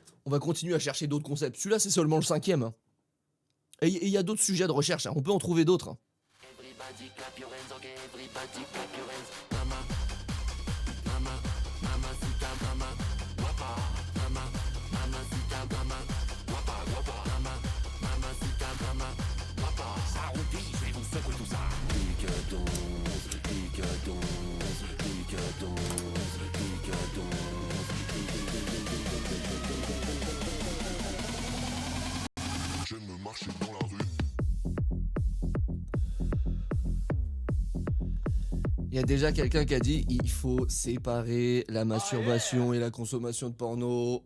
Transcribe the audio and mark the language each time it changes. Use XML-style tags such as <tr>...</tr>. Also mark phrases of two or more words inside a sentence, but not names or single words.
<fr>On va continuer à chercher d'autres concepts. Celui-là, c'est seulement le 5e. Hein. Et il y a d'autres sujets de recherche. Hein. On peut en trouver d'autres. Hein.</fr> <en>Everybody clap your hands, okay, everybody clap your hands.</en> <es>Mama, mama, mamacita, mama, guapa, mama, mamacita, mama, guapa, guapa, mama, mamacita, mama, guapa.</es> <fr>Ça roupille, je vais vous secouer tout ça. Pique-douze, pique-douze, pique-douze, pique-douze. J'aime marcher dans la rue. Il y a déjà quelqu'un qui a dit il faut séparer la masturbation et la consommation de porno.</fr>